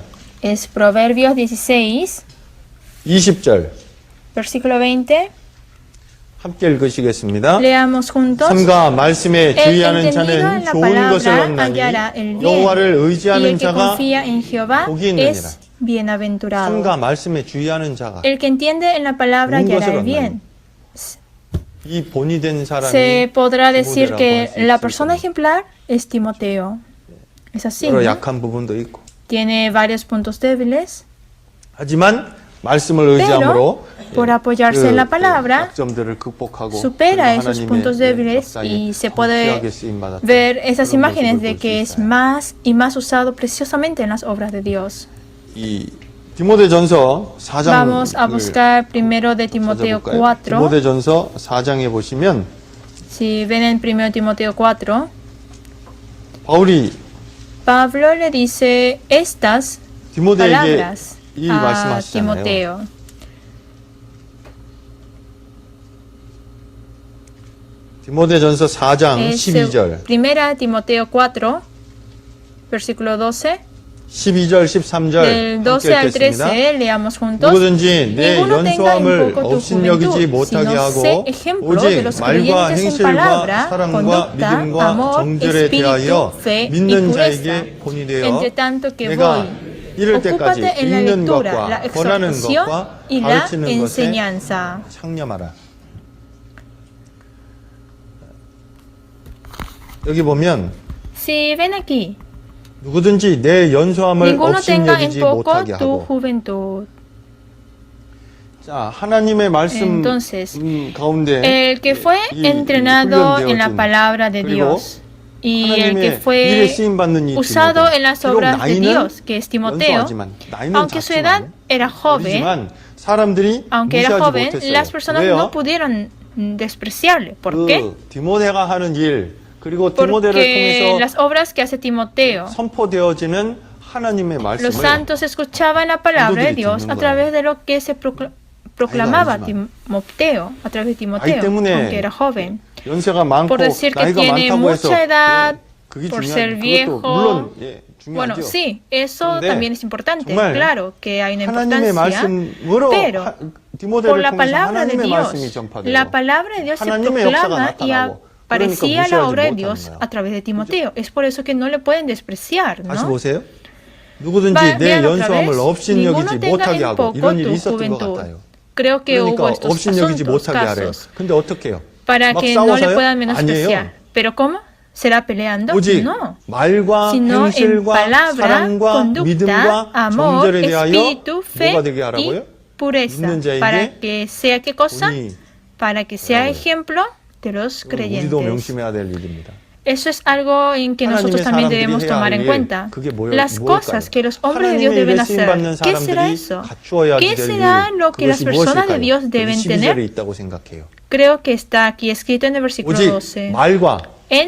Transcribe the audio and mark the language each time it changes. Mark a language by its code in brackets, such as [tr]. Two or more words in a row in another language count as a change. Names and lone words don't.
[es] Es Proverbios 16, [ko] 20절 [es] versículo 20. [ko] 함께 읽으시겠습니다. [es] Leamos juntos. [ko] 삼가 말씀에 주의하는 [es] entendido [ko] 자는 [es] en la [ko] 좋은 [es] palabra [ko] 것을 [es] hallará el [ko] 얻나니 [es] bien, [ko] 여호와를 [es] y [ko] 의지하는 [es] el que [ko] 자가 [es] confía en Jehová [ko] 복이 있느니라. [es] es bienaventurado. [ko] 삼가 말씀에 주의하는 자가 [es] El que entiende en la palabra [ko] 좋은 [es] hallará [ko] 것을 [es] el bien. [ko] 이 본이 된 사람이 [es] Se podrá decir [ko] 디모데라고 [es] que [ko] 할수 [es] la [ko] 있을 [es] persona [ko] 겁니다. [es] ejemplar es Timoteo. Es así, [ko] 여러 [es] ¿no? [ko] 약한 부분도 있고 [es] Tiene varios puntos débiles, [ko] 하지만 말씀을 의지함으로 [es] por apoyarse en la palabra, [ko] 약점들을 극복하고 [es] supera [ko] 그리고 [es] esos [ko] 하나님의 [es] puntos débiles [ko] 역사에 [es] y se [ko] 더 [es] puede [ko] 귀하게 쓰임받았던 [es] ver esas [ko] 그런 [es] imágenes [ko] 모습을 [es] de [ko] 볼수 [es] que es [ko] 있어요. [es] más y más usado preciosamente en las obras de Dios. [ko] 이 디모데전서 4장을 [es] Vamos a buscar primero de Timoteo 4. [ko] 디모데전서 4장에 보시면 [es] Si ven en 1 Timoteo 4, [ko] 바울이 [es] Pablo le dice estas [ko] 디모데에게 [es] palabras [ko] 이 [es] a [ko] 말씀하시잖아요. [es] Timoteo. [ko] 디모데전서 4장 [es] Es [ko] 12절, [es] primera Timoteo 4, versículo 12. [ko] 12절, 13절 [es] Del 12 [ko] 함께 [es] al [ko] 읽겠습니다. [es] 13 leamos juntos. [ko] 누구든지 내 [es] Ninguno tenga en [ko] 연소함을 [es] poco tu [ko] 업신여기지 [es] juventud, [ko] 못하게 [es] sino sé [ko] 하고 [es] ejemplo de [ko] 오직 [es] los [ko] 말과 [es] creyentes en [ko] 행실과 [es] palabra, [ko] 사랑과 [es] conducta, [ko] 믿음과 [es] amor, [ko] 정절에 [es] espíritu, [ko] 대하여 [es] fe y [ko] 믿는 [es] pureza. [ko] 자에게 본이 되어 [es] Entre tanto que [ko] 내가 [es] voy, [ko] 이럴 때까지 [es] ocúpate en la [ko] 읽는 [es] lectura, la [ko] 것과 권하는 [es] exhortación [ko] 것과 [es] y la [ko] 가르치는 것에 [es] enseñanza. [ko] 창념하라. 여기 보면 [es] Si ven aquí, [ko] 누구든지 내 연소함을 [es] ninguno tenga en [ko] 업신여기지 [es] poco [ko] 못하게 [es] tu [ko] 하고. [es] juventud. [ko] 자, 하나님의 말씀 [es] Entonces, [ko] 가운데 [es] El que fue [ko] 이 [es] entrenado en la [ko] 훈련되어진 [es] palabra de [ko] 그리고 [es] Dios y el que [ko] 하나님의 일에 [es] fue [ko] 쓰임받는 이 [es] usado [ko] 디모데. [es] en las [ko] 비록 [es] obras de [ko] 나이는 [es] Dios, que es Timoteo, [ko] 연소하지만, 나이는 [es] aunque su edad [ko] 작지만, [es] era joven, [ko] 어리지만 사람들이 [es] aunque era [ko] 무시하지 [es] joven, [ko] 못했어요. [es] las personas [ko] 왜요? [es] no pudieron despreciarle. ¿Por qué? [ko] 그 디모데가 하는 일 그리고 디모데를 [es] Porque [ko] 통해서 [es] las obras que hace Timoteo, [ko] 선포되어지는 하나님의 [es] los [ko] 말씀을 [es] santos escuchaban la palabra de Dios a través de lo que se proclamaba Timoteo, a través de Timoteo, aunque era joven. [ko] 연세가 많고 [es] Por decir que [ko] 나이가 [es] tiene [ko] 많다고 해서 [es] mucha edad, [ko] 그게 [es] por ser [ko] 중요한 [es] viejo. [ko] 그것도 물론 예, [es] Bueno, [ko] 중요하죠. [es] sí, eso [ko] 근데 [es] también es importante. [ko] 정말 [es] Claro que hay una [ko] 하나님의 [es] importancia, [ko] 말씀으로 [es] pero por [ko] 디모데를 [es] la [ko] 통해서 [es] palabra de [ko] 하나님의 말씀이 [es] Dios, [ko] 전파돼요. [es] la palabra de Dios se [ko] 하나님의 역사가 [es] proclama y [ko] 나타나고 [es] aparecía [ko] 그러니까 [es] la [ko] 무시하지 [es] obra de [ko] 못하는 [es] Dios [ko] 거야. [es] a través de Timoteo. Es por eso que no le pueden despreciar, [ko] 다시 [es] ¿no? [ko] 보세요. 누구든지 내 [es] Vean otra [ko] 연소함을 [es] vez, [ko] 업신여기지 [es] ninguno tenga [ko] 못하게 [es] en [ko] 하고 [es] poco [ko] 이런 일이 [es] tu [ko] 있었던 것 [es] juventud. [ko] 같아요. [es] Creo que hubo [ko] 그러니까 [es] estos [ko] 업신여기지 [es] asuntos, [ko] 못하게 하래요. [es] casos, [ko] 근데 어떻게 해요? [es] para [ko] 막 [es] que no le [ko] 싸워서요? [es] puedan menospreciar. [ko] 아니에요. [es] ¿Pero cómo? ¿Será peleando? [ko] 오직 [es] No. [ko] 말과 [es] Sino en [ko] 행실과 [es] palabra, [ko] 사랑과 [es] conducta, [ko] 믿음과 [es] amor, [ko] 정절에 대하여 [es] espíritu, fe [ko] 뭐가 되게 [es] y [ko] 하라고요? [es] pureza. [ko] 믿는 자에게 [es] Para que sea qué cosa? [ko] 본이 [es] Para que sea [ko] 되라고요. [es] ejemplo de los [ko] 우리도 [es] creyentes. [ko] 명심해야 될 일입니다. [es] Eso es algo en que nosotros [ko] 하나님의 [es] también [ko] 사람들이 [es] debemos [ko] 해야 [es] tomar [ko] 할 [es] en [ko] 일, [es] cuenta. [ko] 그게 [es] Las cosas que los hombres de Dios [ko] 하나님의 [es] deben [ko] 일에 [es] hacer. [ko] 쓰임받는 [es] ¿Qué será [ko] 사람들이 [es] eso? [ko] 갖추어야 [es] ¿Qué [ko] 될 [es] será [ko] 일, [es] lo que las [ko] 그것이 [es] personas de [ko] 무엇일까요? [es] Dios [ko] 여기 [es] deben [ko] 12절에 [es] tener? [ko] 있다고 생각해요. [es] Creo que está aquí escrito en el versículo [ko] 오직 [es] 12. [ko] 말과 [es] En